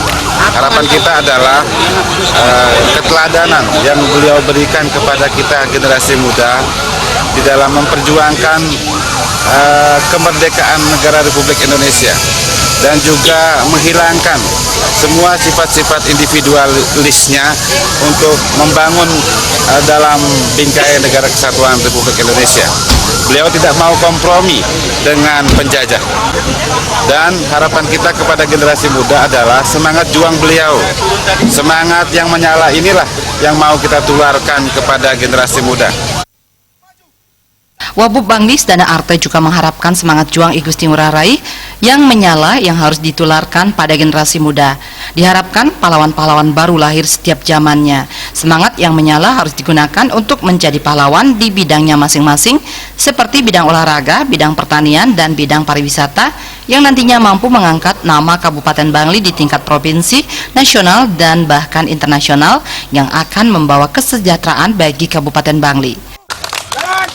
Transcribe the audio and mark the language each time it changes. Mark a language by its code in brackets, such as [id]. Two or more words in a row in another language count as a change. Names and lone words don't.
[id] Harapan kita adalah keteladanan yang beliau berikan kepada kita generasi muda di dalam memperjuangkan kemerdekaan negara Republik Indonesia dan juga menghilangkan semua sifat-sifat individualisnya untuk membangun dalam bingkai negara kesatuan Republik Indonesia. Beliau tidak mau kompromi dengan penjajah, dan harapan kita kepada generasi muda adalah semangat juang beliau, semangat yang menyala inilah yang mau kita tularkan kepada generasi muda. Wabub Bangli Sedana Arte juga mengharapkan semangat juang I Gusti Ngurah Rai yang menyala yang harus ditularkan pada generasi muda. Diharapkan pahlawan-pahlawan baru lahir setiap zamannya. Semangat yang menyala harus digunakan untuk menjadi pahlawan di bidangnya masing-masing, seperti bidang olahraga, bidang pertanian, dan bidang pariwisata, yang nantinya mampu mengangkat nama Kabupaten Bangli di tingkat provinsi, nasional, dan bahkan internasional, yang akan membawa kesejahteraan bagi Kabupaten Bangli.